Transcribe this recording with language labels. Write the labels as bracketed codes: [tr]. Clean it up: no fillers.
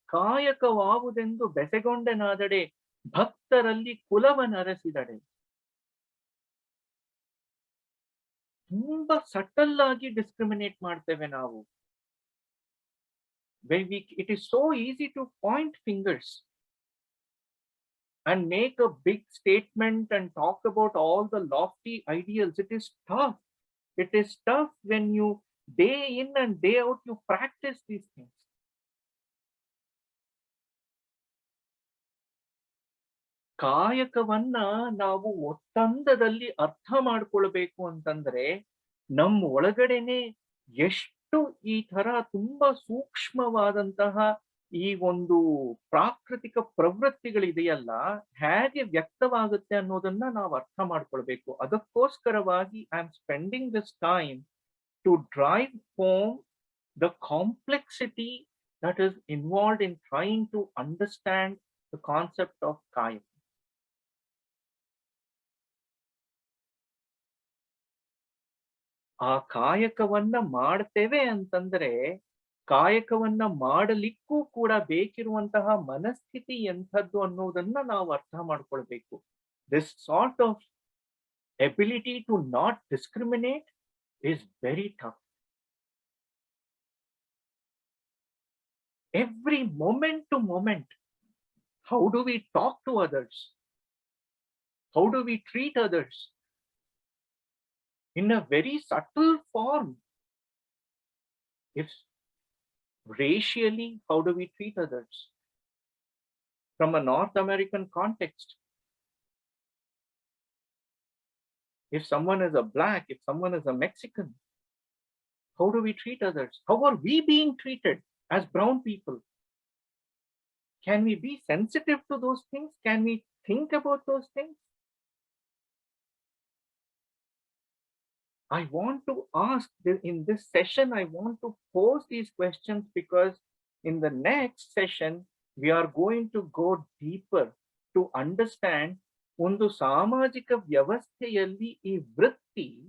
[kn] ಕಾಯಕವಾವುದೆಂದು ಬೆಸೆಗೊಂಡನಾದಡೆ ಭಕ್ತರಲ್ಲಿ ಕುಲವನರಸಿದಡೆ. ತುಂಬಾ ಸಟಲ್ ಆಗಿ ಡಿಸ್ಕ್ರಿಮಿನೇಟ್ ಮಾಡ್ತೇವೆ ನಾವು. [en] It is so easy to point fingers and make a big statement and talk about all the lofty ideals. It is tough. It is tough when you day in and day out you practice these things. [kn] ಕಾಯಕವನ್ನ ನಾವು ಒತ್ತಂದದಲ್ಲಿ ಅರ್ಥ ಮಾಡ್ಕೊಳ್ಬೇಕು ಅಂತಂದ್ರೆ ನಮ್ಮ ಒಳಗಡೆನೆ ಎಷ್ಟು ಈ ತರ ತುಂಬಾ ಸೂಕ್ಷ್ಮವಾದಂತಹ ಈ ಒಂದು ಪ್ರಾಕೃತಿಕ ಪ್ರವೃತ್ತಿಗಳಿದೆಯಲ್ಲ, ಹೇಗೆ ವ್ಯಕ್ತವಾಗುತ್ತೆ ಅನ್ನೋದನ್ನ ನಾವು ಅರ್ಥ ಮಾಡ್ಕೊಳ್ಬೇಕು. ಅದಕ್ಕೋಸ್ಕರವಾಗಿ [en] I am spending this time to drive home the complexity that is involved in trying to understand the concept of kayaka. [kn] ಆ ಕಾಯಕವನ್ನ ಮಾಡ್ತೇವೆ ಅಂತಂದ್ರೆ ಕಾಯಕವನ್ನ ಮಾಡಲಿಕ್ಕೂ ಕೂಡ ಬೇಕಿರುವಂತಹ ಮನಸ್ಥಿತಿ ಎಂಥದ್ದು ಅನ್ನೋದನ್ನ ನಾವು ಅರ್ಥ ಮಾಡ್ಕೊಳ್ಬೇಕು. [en] This sort of ability to not discriminate is very tough. Every moment to moment, how do we talk to others? How do we treat others? In a very subtle form. If racially, how do we treat others? From a North American context, if someone is a black, if someone is a Mexican, how do we treat others? How are we being treated as brown people? Can we be sensitive to those things? Can we think about those things? I want to ask in this session, I want to pose these questions because in the next session, we are going to go deeper to understand [kn] ಒಂದು ಸಾಮಾಜಿಕ ವ್ಯವಸ್ಥೆಯಲ್ಲಿ ಈ ವೃತ್ತಿ